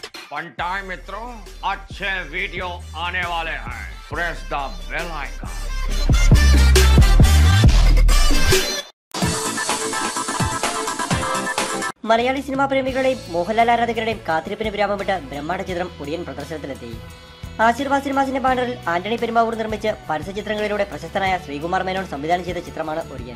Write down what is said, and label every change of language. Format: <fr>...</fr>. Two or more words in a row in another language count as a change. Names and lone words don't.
<en>one time</en> <hi>मित्रों, अच्छे वीडियो आने वाले हैं।</hi> <en>press the bell icon.</en> <ml>മലയാളി സിനിമാ പ്രേമികളുടെയും മോഹൻലാൽ ആരാധകരുടെയും കാത്തിരിപ്പിന് വിരാമമിട്ട് ബ്രഹ്മാണ്ഡ ചിത്രം ഒടിയൻ പ്രദർശനത്തിലെത്തി. ആശീർവാദ് സിനിമാസിന്റെ ബാനറിൽ ആന്റണി പെരുമ്പാവൂർ നിർമ്മിച്ച് പരസ്യചിത്രങ്ങളിലൂടെ പ്രശസ്തനായ ശ്രീകുമാർ മേനോൻ സംവിധാനം ചെയ്ത ചിത്രമാണ് ഒടിയൻ.</ml>